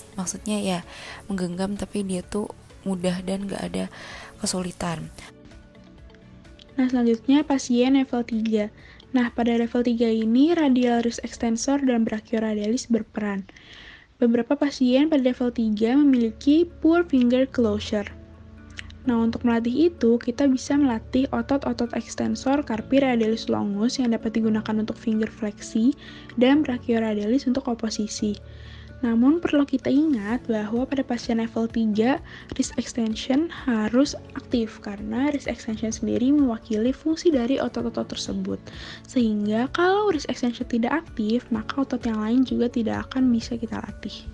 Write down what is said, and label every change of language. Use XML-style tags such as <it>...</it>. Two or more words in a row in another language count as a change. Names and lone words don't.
<id>Maksudnya ya menggenggam tapi dia tuh mudah dan gak ada kesulitan. Nah, selanjutnya pasien level 3. Nah, pada level 3 ini</id> <en>radial wrist extensor</en> <id>dan brachioradialis berperan. Beberapa pasien pada level 3 memiliki</id> <en>poor finger closure.</en> <id>Nah, untuk melatih itu, kita bisa melatih otot-otot</id> <la>ekstensor carpi radialis longus</la> <id>yang dapat digunakan untuk finger fleksi dan brachioradialis untuk oposisi. Namun, perlu kita ingat bahwa pada pasien level 3,</id> <en>wrist extension</en> <id>harus aktif karena</id> <en>wrist extension</en> <id>sendiri mewakili fungsi dari otot-otot tersebut. Sehingga kalau</id> <en>wrist extension</en> <id>tidak aktif, maka otot yang lain juga tidak akan bisa kita latih.</id>